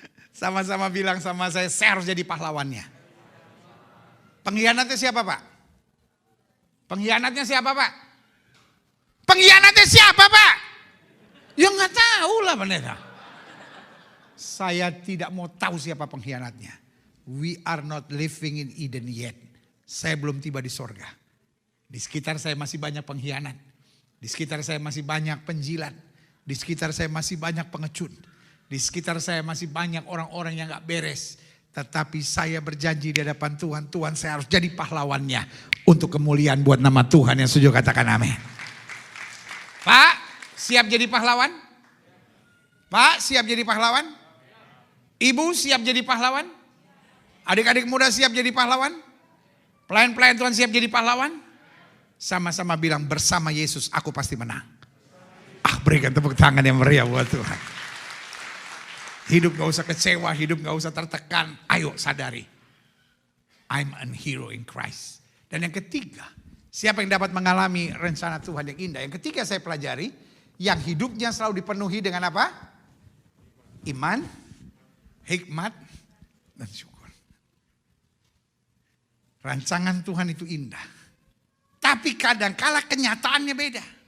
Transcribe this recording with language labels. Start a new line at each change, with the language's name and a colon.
Indonesian: Sama-sama bilang sama saya harus jadi pahlawannya. Pengkhianatnya siapa Pak? Pengkhianatnya siapa Pak? Pengkhianatnya siapa Pak? Ya gak tahu lah pendeta. Saya tidak mau tahu siapa pengkhianatnya.
English: We are not living in Eden yet.
Indonesian: Saya belum tiba di sorga. Di sekitar saya masih banyak pengkhianat. Di sekitar saya masih banyak penjilat. Di sekitar saya masih banyak pengecut. Di sekitar saya masih banyak orang-orang yang gak beres. Tetapi saya berjanji di hadapan Tuhan. Tuhan, saya harus jadi pahlawannya. Untuk kemuliaan buat nama Tuhan. Yang setuju katakan amin. Pak, siap jadi pahlawan? Pak, siap jadi pahlawan? Ibu siap jadi pahlawan? Adik-adik muda siap jadi pahlawan? Pelayan-pelayan Tuhan siap jadi pahlawan? Sama-sama bilang, bersama Yesus aku pasti menang. Berikan tepuk tangan yang meriah buat Tuhan. Hidup gak usah kecewa, hidup gak usah tertekan. Ayo sadari,
English: I'm a hero in Christ.
Indonesian: Dan yang ketiga, siapa yang dapat mengalami rencana Tuhan yang indah? Yang ketiga saya pelajari, yang hidupnya selalu dipenuhi dengan apa? Iman, hikmat, dan syukur. Rancangan Tuhan itu indah. Tapi kadang-kala kenyataannya beda.